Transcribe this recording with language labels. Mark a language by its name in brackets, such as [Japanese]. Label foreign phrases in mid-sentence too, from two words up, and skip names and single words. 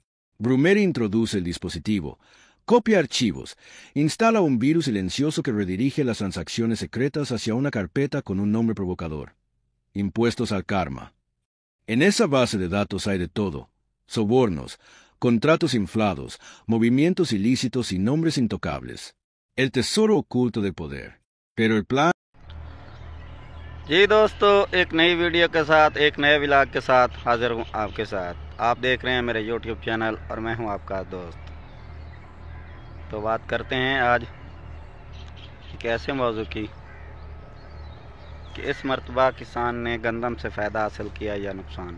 [Spanish] Brummere introduce el dispositivo, copia archivos, instala un virus silencioso que redirige las transacciones secretas hacia una carpeta con un nombre provocador: Impuestos al Karma. En esa base de datos hay de todo: sobornos, contratos inflados, movimientos ilícitos y nombres intocables. El tesoro oculto del poder. Pero el plan... [Urdu] جی دوستو، ایک نئی ویڈیو کے ساتھ، ایک نئے ولاگ کے ساتھ حاضر ہوں آپ کے ساتھ. آپ دیکھ رہے ہیں میرے YouTube چینل اور میں ہوں آپ کا دوست. تو بات کرتے ہیں آج ایک ایسے موضوع کی کہ اس مرتبہ کسان نے گندم سے فائدہ حاصل کیا یا نقصان.